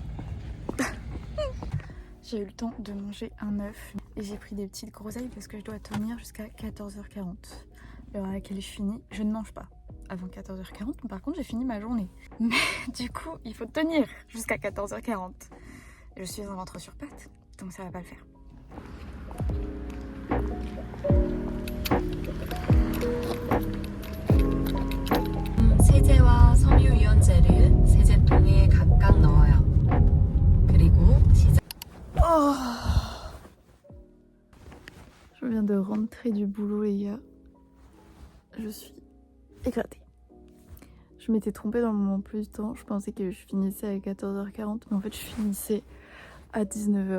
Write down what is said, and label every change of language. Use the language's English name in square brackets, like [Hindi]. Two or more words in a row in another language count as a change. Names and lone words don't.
[French] J'ai eu le temps de manger un œuf et j'ai pris des petites groseilles parce que je dois tenir jusqu'à 14h40. L'heure à laquelle je finis, je ne mange pas avant 14h40, mais par contre j'ai fini ma journée. Mais du coup, il faut tenir jusqu'à 14h40. Je suis un ventre sur pattes, donc ça va pas le faire. [Korean] 세제와 섬유유연제를 세제통에 각각 넣어요. 그리고 시작. [French] Je viens de rentrer du boulot les gars. Je suis éclatée. Je m'étais trompée dans le moment plus du temps. Je pensais que je finissais à 14h40, mais en fait je finissais à 19h.